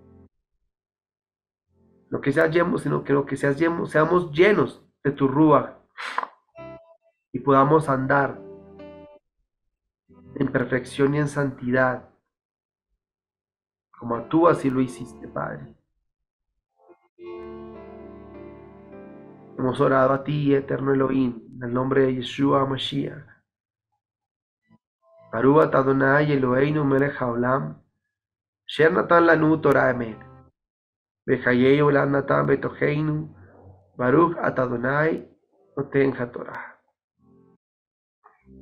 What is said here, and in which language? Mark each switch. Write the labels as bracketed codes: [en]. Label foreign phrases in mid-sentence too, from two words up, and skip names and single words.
[es] No que seamos, sino que lo que seamos llenos de tu Ruach y podamos andar en perfección y en santidad, como tú así lo hiciste, Padre. Hemos orado a ti, eterno Elohim, en el nombre de Yeshua Mashiach. [he] ברוך אדוני אלוהינו מלך העולם אשר נתן לנו תורה אמת וחיי עולם נתן בתוכנו ברוך אדוני נותן התורה.